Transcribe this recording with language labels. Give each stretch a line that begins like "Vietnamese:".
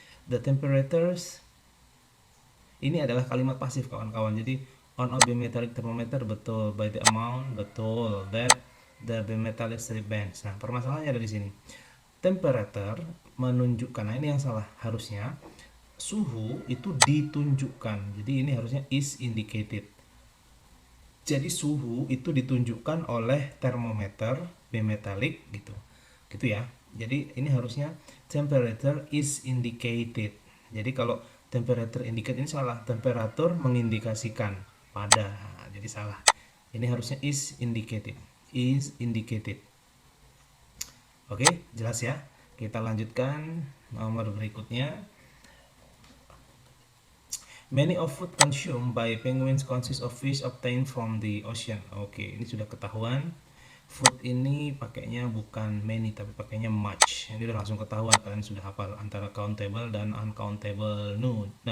Indonesian: The temperatures ini adalah kalimat pasif kawan-kawan.
English: Jadi on a bimetallic thermometer betul, by the amount betul, that the bimetallic strip bends.
Indonesian: Nah, permasalahannya ada di sini. Temperature menunjukkan, nah ini yang salah, harusnya suhu itu ditunjukkan. Jadi ini harusnya
English: is indicated.
Indonesian: Jadi suhu itu ditunjukkan oleh termometer bimetallic gitu. Gitu ya. Jadi ini harusnya
English: temperature is indicated.
Indonesian: Jadi kalau
English: temperature indicate
Indonesian: ini salah, temperatur mengindikasikan pada. Jadi salah. Ini harusnya
English: is indicated. Is indicated.
Indonesian: Jelas ya. Kita lanjutkan nomor berikutnya.
English: Many of food consumed by penguins consist of fish obtained from the ocean.
Indonesian: Oke, ini sudah ketahuan. Food ini pakainya bukan many tapi pakainya much. Ini udah langsung ketahuan, kalian sudah hafal antara countable dan uncountable noun.